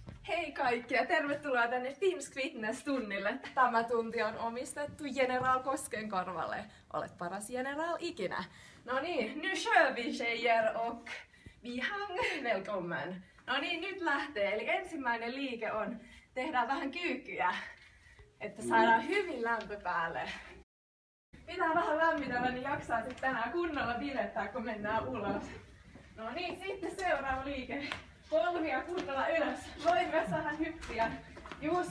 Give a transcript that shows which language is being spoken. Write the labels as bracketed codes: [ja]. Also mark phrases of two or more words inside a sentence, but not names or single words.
[fi] Hei kaikki ja tervetuloa tänne Finsk Fitness-tunnille. Tämä tunti on omistettu General Koskenkorvalle. Olet paras general ikinä. No niin, [sv] nu kör vi tjejer och vi hang välkommen. [fi] No niin, nyt lähtee. Eli ensimmäinen liike on, tehdään vähän kyykkyjä, että saadaan hyvin lämpö päälle. Pitää vähän lämmitellä, niin jaksaa sitten tänään kunnolla bilettää, kun mennään ulos. No niin, sitten seuraava liike. Polvia kunnolla ylös. Voi myös vähän hyppiä. Just.